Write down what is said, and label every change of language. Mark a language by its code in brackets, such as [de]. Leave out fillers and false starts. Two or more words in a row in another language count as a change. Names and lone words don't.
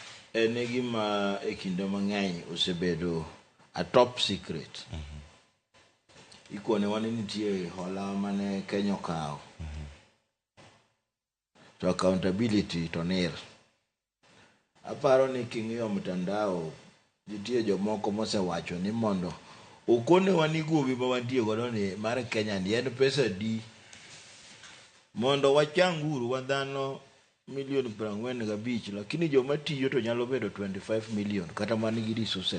[luo] En gima e kinde mang'eny osebedo [en] a top secret. [luo] Ikone wane nitie hola mane Kenya okawo. To accountability to nil. Aparo ni king'iyo mtandao nitie jomoko mosewacho ni mondo okonewa ni gowi ma wantie godo ni mar Kenya ni en pesa di mondo wachanguru wa dhano milion 45, lakini joma tiyo to nyalo bedo 25 million kata man gi resources.